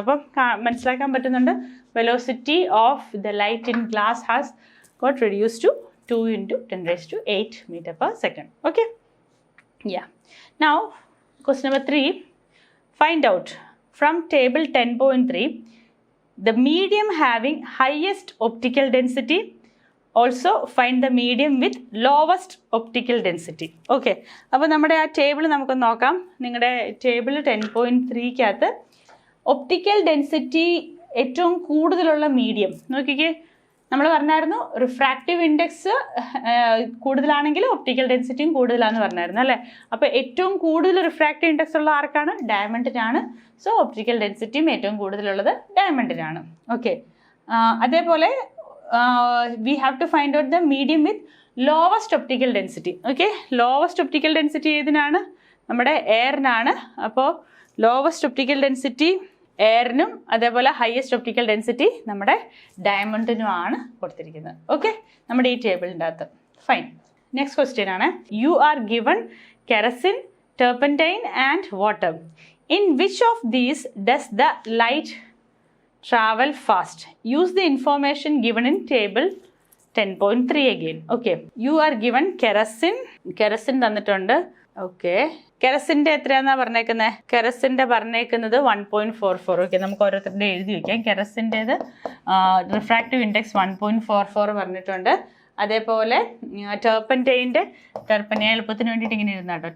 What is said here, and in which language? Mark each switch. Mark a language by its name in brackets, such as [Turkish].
[Malayalam] അപ്പം മനസ്സിലാക്കാൻ പറ്റുന്നുണ്ട് [English] velocity of the light in glass has got reduced to 2 into 10 raised to 8 meter per second. Okay? Yeah. Now, question number 3. Find out from table 10.3 the medium having highest optical density. Also find the medium with lowest optical density. [Malayalam] Okay. അപ്പോൾ നമ്മുടെ ആ table നമുക്ക് നോക്കാം. നിങ്ങളുടെ table 10.3 optical density ഏറ്റവും കൂടുതലുള്ള medium നോക്കിക്കേ. നമ്മൾ പറഞ്ഞായിരുന്നു റിഫ്രാക്റ്റീവ് ഇൻഡെക്സ് കൂടുതലാണെങ്കിൽ ഒപ്റ്റിക്കൽ ഡെൻസിറ്റിയും കൂടുതലാണെന്ന് പറഞ്ഞായിരുന്നു അല്ലേ? അപ്പോൾ ഏറ്റവും കൂടുതൽ റിഫ്രാക്റ്റീവ് ഇൻഡെക്സ് ഉള്ള ആർക്കാണ്? ഡയമണ്ടിനാണ്. സോ ഒപ്റ്റിക്കൽ ഡെൻസിറ്റിയും ഏറ്റവും കൂടുതലുള്ളത് ഡയമണ്ടിനാണ്. [English] Okay. അതേപോലെ we have to find out the medium with lowest optical density. Okay, lowest optical density ഏതിനാണ്? [Malayalam] നമ്മുടെ എയറിനാണ്. അപ്പോൾ ലോവസ്റ്റ് ഒപ്റ്റിക്കൽ ഡെൻസിറ്റി എയറിനും അതേപോലെ ഹയസ്റ്റ് ഒപ്റ്റിക്കൽ ഡെൻസിറ്റി നമ്മുടെ ഡയമണ്ടിനുമാണ് കൊടുത്തിരിക്കുന്നത്. [English] okay, [Malayalam] നമ്മുടെ ഈ ടേബിളിൻ്റെ അകത്ത്. [English] Fine. Next question ആണ്, you are given kerosene, turpentine and water. In which of these does the light travel fast? Use the information given in table 10.3 again. Okay, you are given kerosene തന്നിട്ടുണ്ട്. [Malayalam] Okay, കെറസിൻ്റെ എത്രയാണെന്നാണ് പറഞ്ഞേക്കുന്നത്? കെറസിൻ്റെ പറഞ്ഞേക്കുന്നത് 1.44. Okay, നമുക്ക് ഓരോരുത്തരുടെ എഴുതി വയ്ക്കാം. കെറസിൻ്റേത് refractive index 1.44 പറഞ്ഞിട്ടുണ്ട്. അതേപോലെ turpentine എളുപ്പത്തിന് വേണ്ടിയിട്ട് ഇങ്ങനെ ഇരുന്ന കേട്ടോ.